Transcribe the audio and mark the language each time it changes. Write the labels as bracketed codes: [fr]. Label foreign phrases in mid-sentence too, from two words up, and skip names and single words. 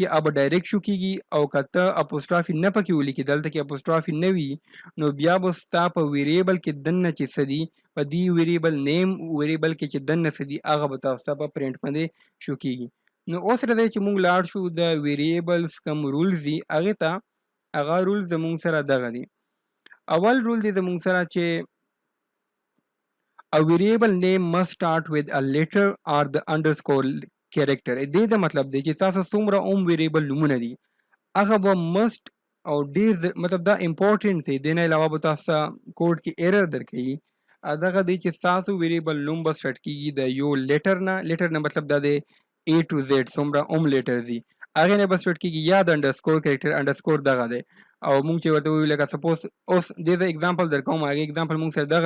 [ps] هغه به ډایرکټ شو کېږي او که ته اپوسټرافي نه پکې ولیکي دلته کې اپوسټرافي نه وي نو بیا به ستا په ویریبل کې دننه چې څه دي په دې [en] variable name [ps] ویریبل کې چې دننه څه دي هغه به تاسو ته په پرنټ باندې شو کېږي نو اوس راځئ چې موږ لاړ شو د ویریبلز کوم رولز دي هغې ته هغه رول زموږ سره دغه دي اول رول دی زموږ سره چې [en] A variable name must start with a letter or the underscore character. [ps] دې دا مطلب دی چې تاسو څومره ویریبل نومونه دي هغه به must او ډیر مطلب دا امپورټنٹ دی دې نه علاوه به تاسو کوډ کې ایرر درکوي دغه دی چې تاسو ویریبل نوم به سټ کیږي د یو لیټر نه مطلب دا دی A [en] to Z [ps] څومره لیټر دي هغې نه به سټ کیږي یا د [en] underscore character [ps] انډرسکور دغه دی او موږ چې ورته وویو لکه سپوز اوس دې زه اګزامپل درکوم هغې اګزامپل موږ سره دغه